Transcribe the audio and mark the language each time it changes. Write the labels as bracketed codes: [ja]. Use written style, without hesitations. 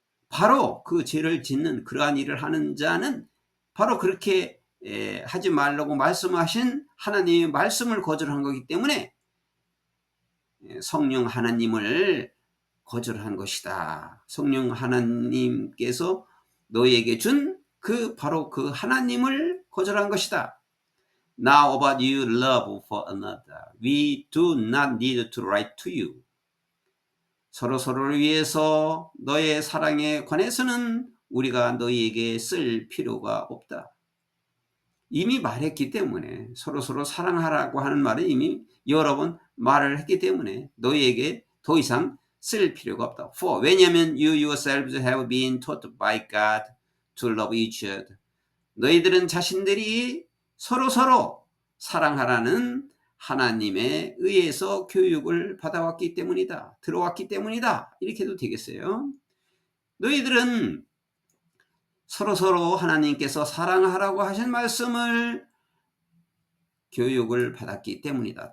[ko] 바로 그 죄를 짓는 그러한 일을 하는 자는 바로 그렇게 하지 말라고 말씀하신 하나님의 말씀을 거절한 거기 때문에 성령 하나님을 거절한 것이다. 성령 하나님께서 너희에게 준 바로 그 하나님을 거절한 것이다. [en] Now about your love for another, we do not need to write to you. [ko] 서로서로를 위해서 너의 사랑에 관해서는 우리가 너희에게 쓸 필요가 없다. 이미 말했기 때문에, 서로서로 사랑하라고 하는 말은 이미 여러 번 말을 했기 때문에 너희에게 더 이상 쓸 필요가 없다. [en] For, [ko] 왜냐하면 [en] you yourselves have been taught by God to love each other. [ko] 너희들은 자신들이 서로서로 사랑하라는 하나님에 의해서 교육을 받아왔기 때문이다. 들어왔기 때문이다. 이렇게 해도 되겠어요. 너희들은 서로서로 하나님께서 사랑하라고 하신 말씀을 교육을 받았기 때문이다.